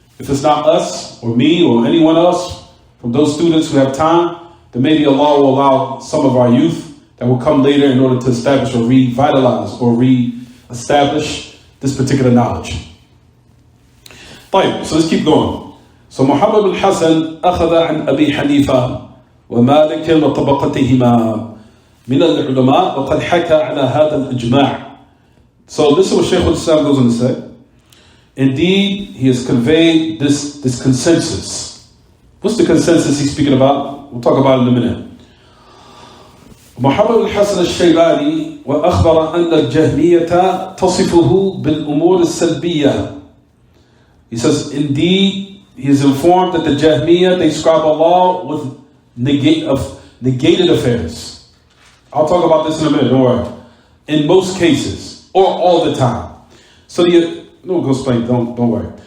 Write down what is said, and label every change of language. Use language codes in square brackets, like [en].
[en] If it's not us or me or anyone else, from those students who have time, then maybe Allah will allow some of our youth that will come later in order to establish or revitalize or re-establish this particular knowledge. طيب, so let's keep going. [ar] So Muhammad bin Hassan أخذ عن أبي حنيفة ومالك وطبقتهما من العلماء وقد حكى على هذا الإجماع. [en] So this is what Shaykh al-Islam goes on to say. Indeed, he has conveyed this consensus. What's the consensus he's speaking about? We'll talk about it in a minute. [ar] محمد الحسن الشيباني وأخبر أن الجهمية تصفه بالأمور السلبية. [en] He says, indeed, he is informed that the Jahmiyyah, they describe Allah with negated affairs. I'll talk about this in a minute, don't worry. In most cases, or all the time. So no, go explain, don't worry.